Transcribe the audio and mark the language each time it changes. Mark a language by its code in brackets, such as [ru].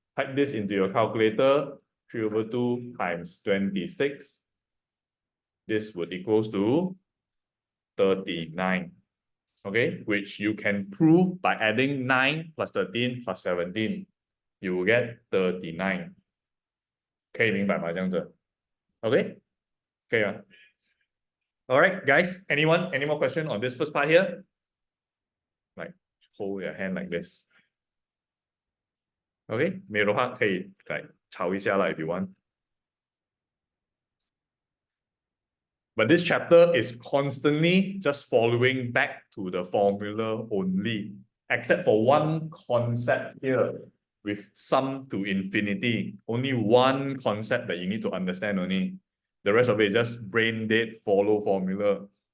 [en] Type this into your calculator, 3 over 2 times 26. This would equals to 39. Okay? Which you can prove by adding 9 plus 13 plus 17. You will get 39. [zh] 可以明白吗？这样子 Okay? 可以吗？ [en] Alright, guys. Anyone? Any more question on this first part here? Like, hold your hand like this. Okay? [zh] 没有的话可以来吵一下啦 [en] if you want. But this chapter is constantly just following back to the formula only. except for one concept here with sum to infinity. Only one concept that you need to understand only. The rest of it just brain dead follow formula.